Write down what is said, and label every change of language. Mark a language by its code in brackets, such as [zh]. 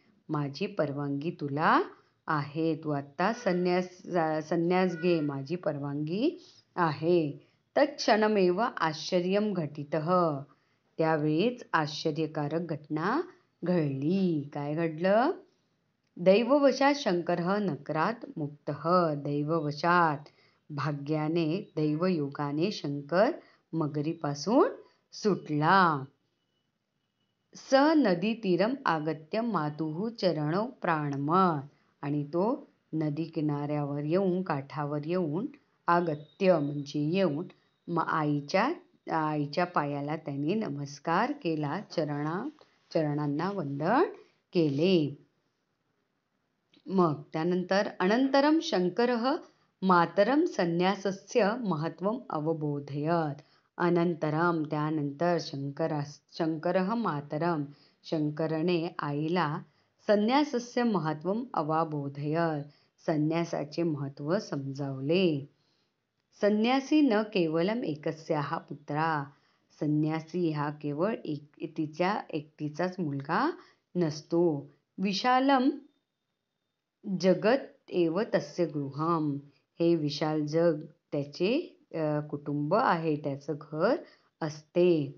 [mr] माझी परवानगी तुला आहे. तू आता संन्यास घे. माझी परवानगी आहे. [sa] तत्क्षणमेव आश्चर्यं घटितः. [mr] त्यावेळीच आश्चर्यकारक घटना घडली. काय घडलं? [sa] दैववशात शंकरः नरकात् मुक्तः. [mr] दैववशात, भाग्याने, दैवयोगाने शंकर मगरीपासून सुटला. [sa] स नदीतीरम आगत्य मातुः चरणौ प्राणमत. [mr] आणि तो नदी किनाऱ्यावर येऊन, काठावर येऊन, आगत्य म्हणजे येऊन, आईच्या पायाला त्याने नमस्कार केला. चरणांना वंदन केले. मग त्यानंतर [sa] अनंतरम शंकरः मातरम संन्यासस्य महत्त्वम अवबोधयत. [mr] अनंतरम, त्यानंतर शंकरः मातरम, शंकरने आईला [sa] संन्यासस्य महत्त्वम अवबोधयत, [mr] संन्यासाचे महत्त्व समजावले. [sa] संन्यासी न केवलम एकस्याः पुत्रा. [mr] संन्यासी हा केवळ तिच्या एकटीचाच मुलगा नसतो. [sa] विशालम जगत एव तस्य गृहम. [mr] हे विशाल जग त्याचे कुटुंब आहे, त्याचं घर असते.